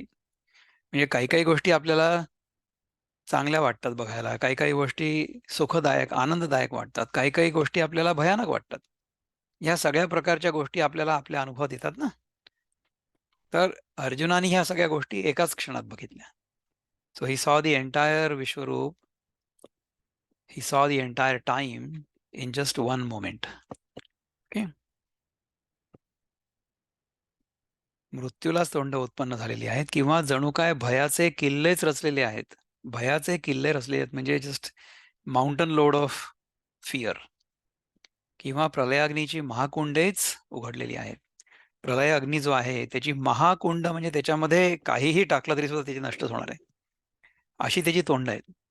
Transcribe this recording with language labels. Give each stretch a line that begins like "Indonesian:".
Marathi: म्हणजे काही काही गोष्टी आपल्याला चांगल्या वाटतात बघायला, काही काही गोष्टी सुखदायक आनंददायक वाटतात, काही काही गोष्टी आपल्याला भयानक वाटतात. ह्या सगळ्या प्रकारच्या गोष्टी आपल्याला आपल्या अनुभवात येतात ना. तर अर्जुनाने ह्या सगळ्या गोष्टी एकाच क्षणात बघितल्या.
English: So he saw the entire विश्वरूप, he saw the entire time in just one moment. Okay.
Marathi: मृत्यूलाच तोंड उत्पन्न झालेली आहेत, किंवा जणू काय भयाचे किल्लेच रचलेले आहेत. भयाचे किल्ले रचले आहेत म्हणजे
English: Just mountain load of fear.
Marathi: किंवा प्रलयाग्नीची महाकुंडेच उघडलेली आहेत. प्रलय अग्नी जो आहे त्याची महाकुंड म्हणजे त्याच्यामध्ये काहीही टाकलं तरी सुद्धा त्याची नष्टच होणार आहे, अशी त्याची तोंड आहेत.